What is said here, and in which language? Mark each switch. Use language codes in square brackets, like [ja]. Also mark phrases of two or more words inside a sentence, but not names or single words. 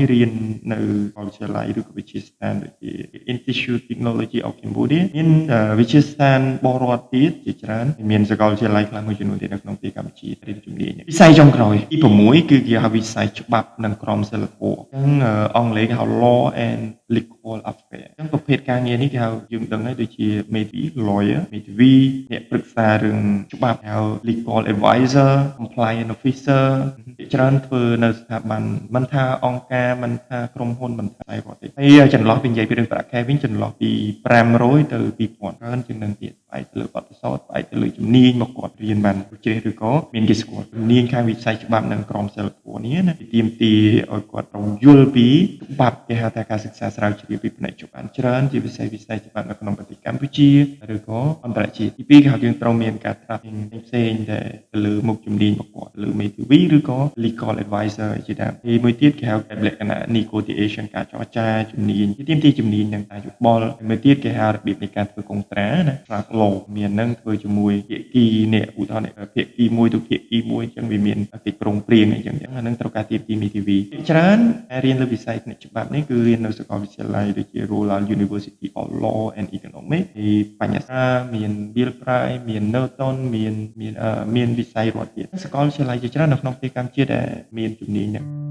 [km] រៀននៅសាកលវិទ្យាល័យឬក៏វិទ្យាស្ថានដូចជា Institute Technology of Cambodia មានវិទ្យាស្ថានបរិវត្តទៀតជាច្រើនមានសាកលវិទ្យាល័យខ្លះមួយចំនួនទៀតនៅក្នុងប្រទេសកម្ពុជារៀនជំនាញវិស័យចុងក្រោយទី6គឺគេហៅវិស័យច្បាប់និងក្រមសីលធម៌អញ្ចឹងអង់គ្លេសគេហៅ [en] Law and Legal Affairs [km] អញ្ចឹងប្រភេទការងារនេះគេហៅយើងដឹងហើយដូចជាមេធាវី lawyer មេធាវីអ្នកប្រឹក្សារឿងច្បាប់ហៅ [en] legal advisor compliance officer [km] ជាច្រើនធ្វើនៅស្ថាប័នមិនថា អង្គការមិនថាក្រុមហ៊ុនមិនថាឯប្រទេសហើយចន្លោះពីនិយាយពីរឿងប្រាក់ខែវិញចន្លោះពី500ទៅ2000ច្រើនជាងនឹងទៀតផ្អែកទៅលើបទពិសោធន៍ផ្អែកទៅលើជំនាញមកគាត់រៀនបានជ្រេះឬក៏មានគេស្គាល់ជំនាញខាងវិស័យច្បាប់និងក្រមសីលធម៌នេះណាទីមទីឲ្យគាត់ត្រូវយល់ពីច្បាប់គេហៅ ថាការសិក្សាស្រាវជ្រាវពីផ្នែកច្បាប់ច្រើនជាវិស័យច្បាប់នៅក្នុងប្រទេសកម្ពុជាឬក៏អន្តរជាតិទី2គេហៅយើងត្រូវមានការត្រាប់ផ្សេងៗដែលទៅលើមុខជំនាញមកគាត់ លើមេធាវីឬក៏ [en] legal advisor [km] ជាដើមទីមួយទៀតគេហៅលក្ខណៈ negotiation ការចរចាជំនាញទីទីជំនាញនឹងការយោបល់ មួយទៀតគេហៅរបៀបនៃការធ្វើកុងត្រាណា [en] track law [km] មាននឹងធ្វើជាមួយភាគីនេះឧទាហរណ៍ភាគីមួយទៅភាគីមួយអញ្ចឹងវាមានកិច្ចព្រមព្រៀងអញ្ចឹងអានឹងត្រូវការទីមេធាវីច្រើនការរៀនលើវិស័យផ្នែកច្បាប់នេះគឺរៀននៅសាកលវិទ្យាល័យដូចជា Royal University of Law and Economics ទីបញ្ញសាមាន Bill Price មាន Norton មានវិស័យរដ្ឋទៀតសាកលវិទ្យាល័យជាច្រើននៅក្នុងប្រទេសកម្ពុជាដែលមានជំនាញនេះ